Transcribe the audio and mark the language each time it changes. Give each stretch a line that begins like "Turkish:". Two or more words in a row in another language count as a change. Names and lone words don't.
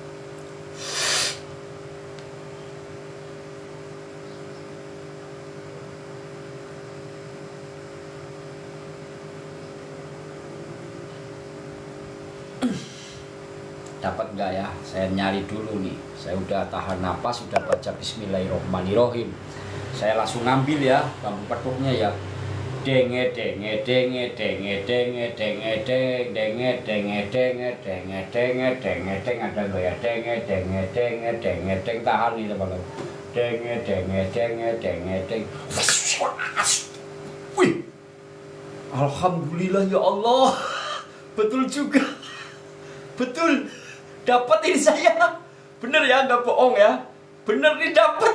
Indonesian: Dapat nggak ya? Saya nyari dulu nih. Saya udah tahan napas, sudah baca Bismillahirrahmanirrahim. Saya langsung ngambil ya bambu petuknya ya. Denge denge denge denge denge denge denge denge denge denge denge denge denge denge ada nggak ya? Denge denge denge denge denge tahan nih teman-teman. Denge denge denge denge denge. Wih,
Arabic: alhamdulillah ya Allah,
Indonesian: betul juga, betul. Dapat ini saya, bener ya, nggak bohong ya, bener nih dapat.